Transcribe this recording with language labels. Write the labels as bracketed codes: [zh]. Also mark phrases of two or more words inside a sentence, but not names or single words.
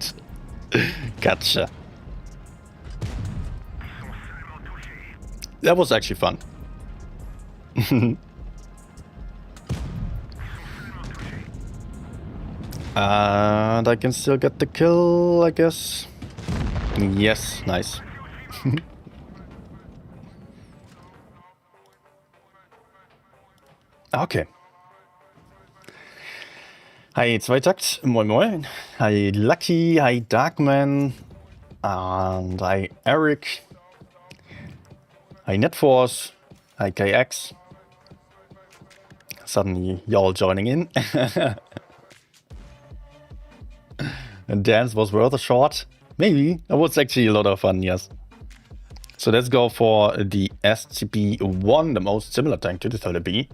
[en] Gotcha. That was actually fun. And I can still get the kill, I guess. Yes, nice. Okay. Hi Zweitakt, [de] moin moin. [en] Hi Lucky, hi Darkman, and hi Eric. Hi Netforce, hi KX. Suddenly y'all joining in. And dance was worth a shot. Maybe. That was actually a lot of fun, yes. So let's go for the STB-1, the most similar tank to the 30B.